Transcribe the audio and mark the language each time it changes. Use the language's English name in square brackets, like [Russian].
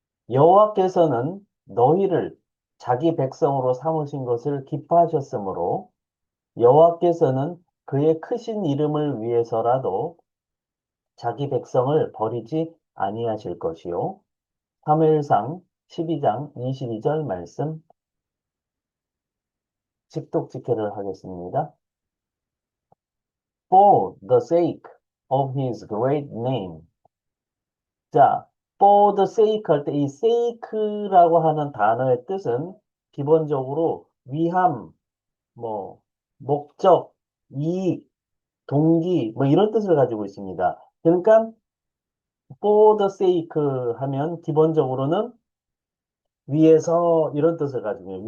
[Korean] 여호와께서는 너희를 자기 백성으로 삼으신 것을 기뻐하셨으므로 여호와께서는 그의 크신 이름을 위해서라도 자기 백성을 버리지 아니하실 것이요. 사무엘상 12장 22절 말씀 직독직해를 하겠습니다. [English] For the sake of his great name. [Korean] 자, for the sake 할 때 이 sake라고 하는 단어의 뜻은 기본적으로 위함, 뭐, 목적, 이익, 동기, 뭐 이런 뜻을 가지고 있습니다. 그러니까 for the sake 하면 기본적으로는 위해서 이런 뜻을 가지고 있어요.